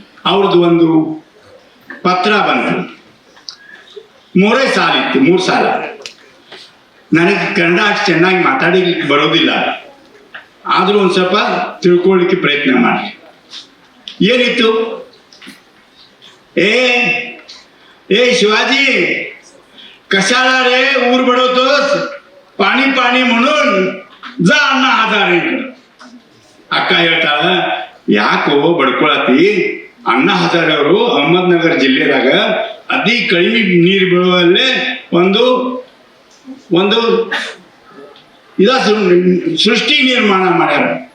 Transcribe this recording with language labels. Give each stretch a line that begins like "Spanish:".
Kannada: ಅವ್ರದ್ದು ಒಂದು ಪತ್ರ ಬಂತು, 3 ಸಾಲ ಇತ್ತು, 3 ಸಾಲ. ನನಗೆ ಕನ್ನಡ ಅಷ್ಟು ಚೆನ್ನಾಗಿ ಮಾತಾಡಲಿಕ್ಕೆ ಬರೋದಿಲ್ಲ, ಆದರೂ ಒಂದು ಸ್ವಲ್ಪ ತಿಳ್ಕೊಳ್ಳಿಕ್ಕೆ ಪ್ರಯತ್ನ ಮಾಡಿ. ಏನಿತ್ತು?
Marathi: ए शिवाजी कशाला रे ऊर बडवतोस, पाणी पाणी म्हणून जा अण्णा हजारेकडे.
Kannada: ಅಕ್ಕ ಹೇಳ್ತಾಳ, ಯಾಕೋ ಬಡ್ಕೊಳತಿ, ಅಣ್ಣಾ ಹಜಾರೆ ಅವರು ಅಹಮದ್ನಗರ ಜಿಲ್ಲೆದಾಗ ಅತಿ ಕಡಿಮೆ ನೀರು ಬೀಳುವಲ್ಲೇ ಒಂದು ಒಂದು ಇದ ಸೃಷ್ಟಿ ನಿರ್ಮಾಣ ಮಾಡ್ಯಾರ.